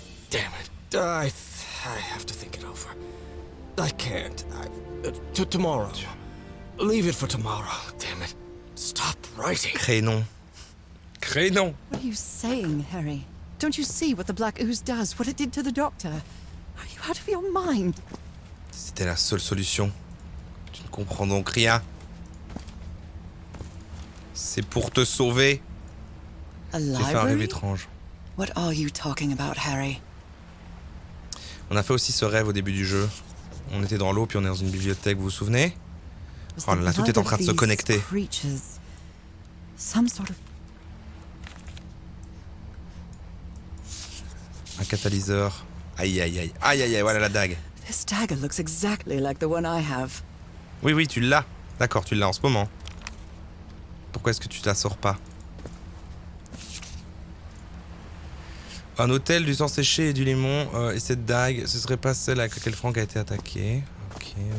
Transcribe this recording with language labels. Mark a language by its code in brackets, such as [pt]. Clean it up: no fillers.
[en] Damn it. I have to think it over. I can't. Tomorrow. Leave it for tomorrow, damn it. Stop writing. [fr] Crénon. Crénon. [en] What are you saying, Harry? Don't you see what the black ooze does, what it did to the doctor? Are you out of your mind? [fr] C'était la seule solution. Tu ne comprends donc rien. C'est pour te sauver. [en] A [fr] J'ai fait un rêve [en] library? [fr] étrange. [en] What are you talking about, Harry? [fr] On a fait aussi ce rêve au début du jeu. On était dans l'eau, puis on est dans une bibliothèque, vous vous souvenez? Oh là là, tout est en train de se connecter. [en] Some sort of... [fr] Un catalyseur. Aïe aïe aïe. Aïe aïe aïe, voilà la dague. [en] This dagger looks exactly like the one I have. [fr] Oui oui, tu l'as. D'accord, tu l'as en ce moment. Pourquoi est-ce que tu te la sors pas? Un hôtel, du sang séché et du limon. Et cette dague, ce serait pas celle avec laquelle Frank a été attaqué. Ok.